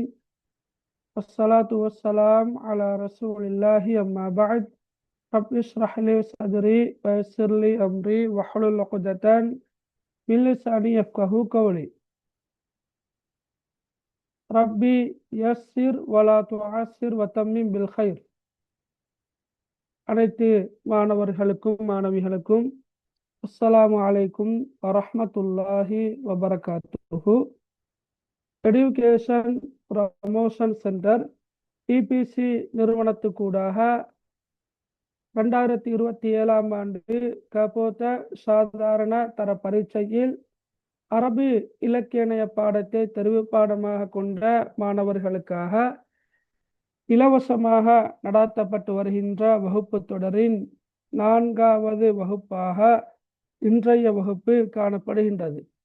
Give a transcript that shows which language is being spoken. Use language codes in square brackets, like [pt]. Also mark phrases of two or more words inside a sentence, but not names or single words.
[ar] والصلاة والسلام على رسول الله أما بعد. رب اشرح لي صدري ويسر لي أمري واحلل عقدة من لساني يفقهوا قولي. رب يسر ولا تعسر وتمم بالخير. [ta] அனைத்து மாணவர்களுக்கும் மாணவிகளுக்கும் [ar] السلام عليكم ورحمة الله وبركاته. [ta] எடுகேஷன் ப்ரமோஷன் சென்டர் இபிசி நிறுவனத்துக்கூடாக 2027 ஆண்டு கபோத சாதாரண தர பரீட்சையில் அரபி இலக்கிய பாடத்தை தெரிவு பாடமாக கொண்ட மாணவர்களுக்காக இலவசமாக நடாத்தப்பட்டு வருகின்ற வகுப்பு தொடரின் 4வது வகுப்பாக இன்றைய வகுப்பு காணப்படுகின்றது.